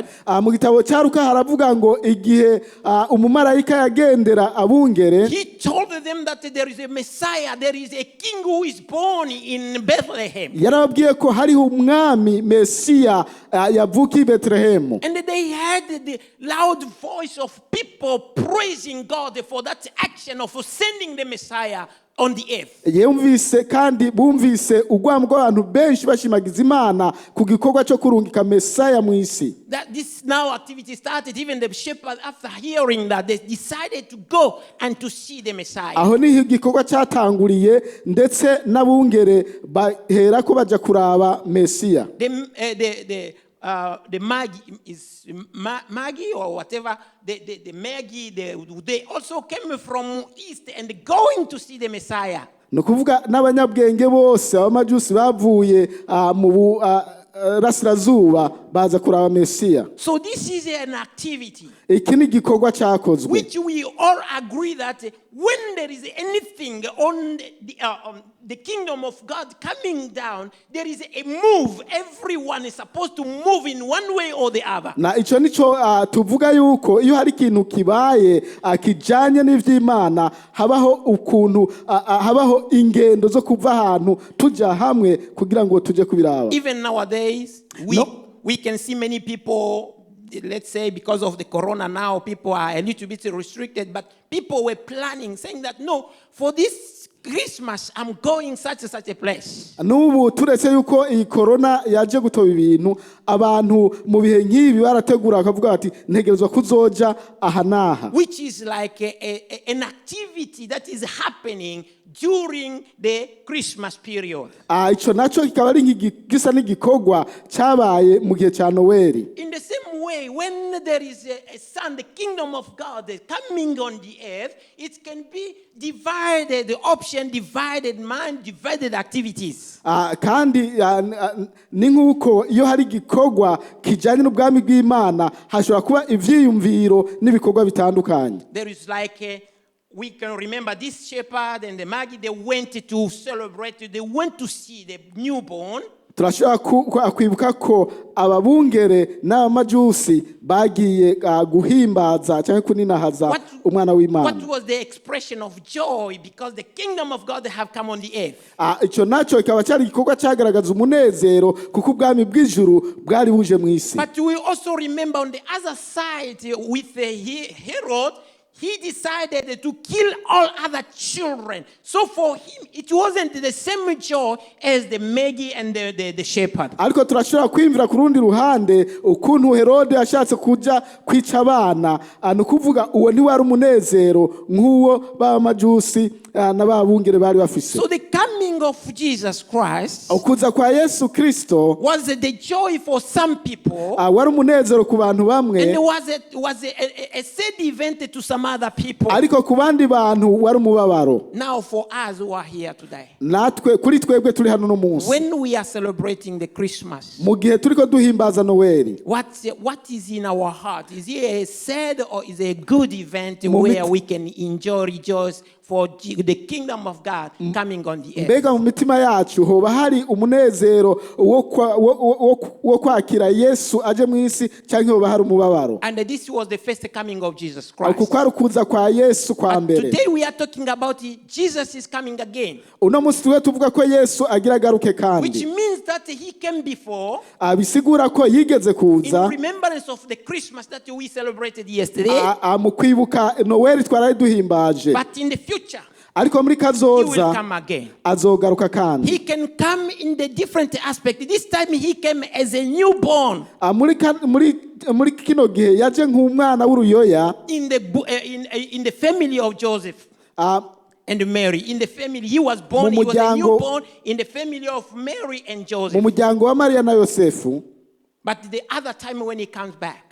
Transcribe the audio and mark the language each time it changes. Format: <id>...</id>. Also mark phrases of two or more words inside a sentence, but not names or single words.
<rn>mu gitabo cya Luka haravuga ngo igihe umumarayika yagendera abungere,</rn> <en>he told them that there is a Messiah, there is a king who is born in Bethlehem.</en> <rn>yarababwiye ko hariho umwami Mesiya yavukiye i Betlehemu.</rn> <en>And they heard the loud voice of people praising God for that action of sending the Messiah on the earth.</en> <rn>Yumvise kandi bumvise ugwamo rw'abantu benshi bashimagiza Imana ku gikorwa cyo kurungika Mesaya mu isi.</rn> <en>That this now activity started. Even the shepherds, after hearing that, they decided to go and to see the Messiah.</en> <rn>Aho niho igikorwa cyatanguriye ndetse n'abungere bahera ko baja kuraba Mesiya.</rn> <en>The Magi is Magi or whatever. The Magi, they also came from east and going to see the Messiah.</en> <rn>No kuvuga n'abanyabwenge bose abamajusi bavuye mu rasirazuba baza kuraba Mesiya.</rn> <en>So this is an activity</en> <rn>Iki ni igikorwa cyakozwe</rn> <en>which we all agree that when there is anything on the kingdom of God coming down, there is a move. Everyone is supposed to move in one way or the other.</en> <rn>na ico nico tuvuga yuko iyo hari ikintu kibaye kijanye n'ivy'Imana habaho ukuntu habaho ingendo zo kuva ahantu tuja hamwe kugira ngo tuje kubiraba.</rn> <en>Even nowadays, we can see many people. Let's say because of the corona now, people are a little bit restricted, but people were planning, saying that, no, for this Christmas, I'm going such a place.</en> <rn>Nubu turetse yuko iyi corona yaje gutoba ibintu abantu mu bihe nk'ibi barategura akavuga ati ntegerezwa kuzoja aha naha.</rn> <en>Which is like an activity that is happening during the Christmas period.</en> <rn>Ico naco kikaba ari gisa n'igikorwa cyabaye mu gihe cya Noel.</rn> <en>In the same way, when there is a son, the kingdom of God is coming on the earth, it can be divided, the option divided mind, divided activities.</en> <rn>Kandi ni nk'uko iyo hari igikorwa kijanye n'ubwami bw'Imana hashobora kuba ivyiyumviro n'ibikorwa bitandukanye.</rn> <en>There is like we can remember this shepherd and the Magi, they went to celebrate, they went to see the newborn.</en> <rn>Turashobora kwibuka ko ababungere n'abamajusi bagiye guhimbaza cyangwa kuninahaza umwana w'Imana.</rn> <en>What was the expression of joy because the kingdom of God have come on the earth?</en> <rn>Ico naco kikaba cyari igikorwa cyagaragaza umunezero kuko ubwami bw'ijuru bwari buje mu isi.</rn> <en>But we also remember on the other side with Herod, he decided to kill all other children. So for him, it wasn't the same joy as the Magi and the shepherd.</en> <rn>Ariko turashobora kwimvira ku rundi ruhande ukuntu Herode yashatse kuja kwica abana, nukuvuga uwo ni wari umunezero nk'uwo b'amajusi n'ababungere bari bafise.</rn> <en>So the coming of Jesus Christ</en> <rn>ukuza kwa Yesu Kristo</rn> <en>was the joy for some people,</en> <rn>wari umunezero ku bantu bamwe,</rn> <en>and was a sad event to some other people.</en> <rn>Ariko ku bandi bantu wari umubabaro.</rn> <en>Now for us who are here today,</en> <rn>natwe kuri twebwe turi hano no munsi,</rn> <en>when we are celebrating the Christmas,</en> <rn>mu gihe turiko duhimbaza Noel,</rn> <en>what is in our heart? Is it a sad or is it a good event where we can enjoy, rejoice for the kingdom of God coming on the earth?</en> <rn>Mbega mu mitima yacu hoba hari umunezero wo kwakira Yesu aje mu isi cyangwa hoba hari umubabaro?</rn> <en>And this was the first coming of Jesus Christ.</en> <rn>Kuko ari kuza kwa Yesu kwa mbere.</rn> <en>Today we are talking about Jesus is coming again.</en> <rn>Uno munsi tuwe tuvuga ko Yesu agira agaruke kandi.</rn> <en>Which means that he came before.</en> <rn>Bisigura ko yigeze kuza.</rn> <en>In remembrance of the Christmas that we celebrated yesterday.</en> <rn>Mu kwibuka Noel twaraye duhimbaje.</rn> <en>But in the future,</en> <rn>ariko muri</rn> <en>He will</en> <rn>kazoza</rn> <en>come again.</en> <rn>azogaruka kandi.</rn> <en>He can come in the different aspect. This time he came as a newborn</en> <rn>Muri kino gihe yaje nk'umwana w'uruyoya</rn> <en>in the family of Joseph ah, and Mary. In the family, he was born. He was a newborn in the family of Mary and</en> <rn>mu</rn> <en>Joseph.</en> <rn>muryango wa Mariya na Yosefu.</rn> <en>But the other time when he comes back,</en>